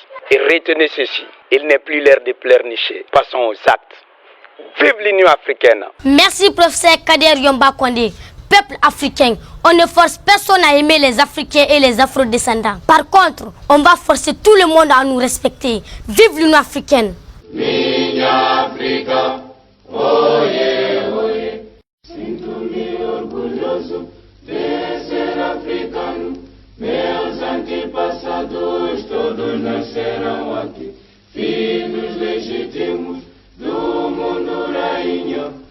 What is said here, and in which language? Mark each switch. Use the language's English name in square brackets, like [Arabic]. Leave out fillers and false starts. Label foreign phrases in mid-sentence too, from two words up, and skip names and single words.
[French] Et retenez ceci, il n'est plus l'heure de pleurnicher. Passons aux actes. Vive l'Union africaine. Merci professeur Kader Yomba Kondé. Peuple africain, on ne force personne à aimer les Africains et les Afro-descendants. Par contre, on va forcer tout le monde à nous respecter. Vive l'Union africaine. [Portuguese] Minha África, oye, oye, sinto-me orgulhoso de ser africano. Meus antepassados todos nasceram aqui, filhos legítimos do mundo rainha.